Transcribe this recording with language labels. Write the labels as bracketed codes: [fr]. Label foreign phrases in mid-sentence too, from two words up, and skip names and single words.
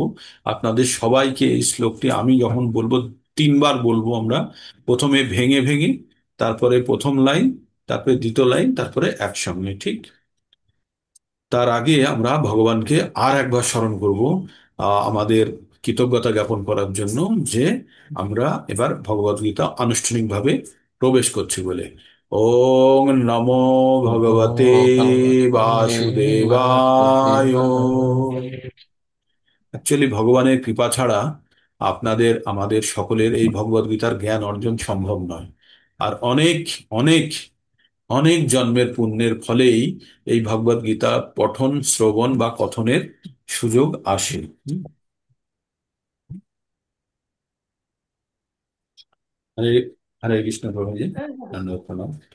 [bn] আপনাদের সবাইকে এই শ্লোকটি আমি যখন বলবো, তিনবার বলবো আমরা, প্রথমে ভেঙে ভেঙে, তারপরে প্রথম লাইন, তারপরে দ্বিতীয় লাইন, তারপরে একসঙ্গে। ঠিক। তার আগে আমরা ভগবানকে আর একবার স্মরণ করব, আমাদের কৃতজ্ঞতা জ্ঞাপন করার জন্য যে আমরা এবার ভগবদ গীতা আনুষ্ঠানিকভাবে প্রবেশ করছি বলে। [sa] ওং নমো ভগবতে ॐ भगवते বাসুদেবায়। वासुदेवाय। [bn] অ্যাকচুয়ালি ভগবানের কৃপা ছাড়া আপনাদের আমাদের সকলের এই ভগবদ গীতার জ্ঞান অর্জন সম্ভব নয়। আর অনেক অনেক অনেক জন্মের পুণ্যের ফলেই এই ভগবদ গীতা পঠন, শ্রবণ বা কথনের সুযোগ আসে। [hi] हरे हरे कृष्ण प्रभु जी, दंडवत प्रणाम।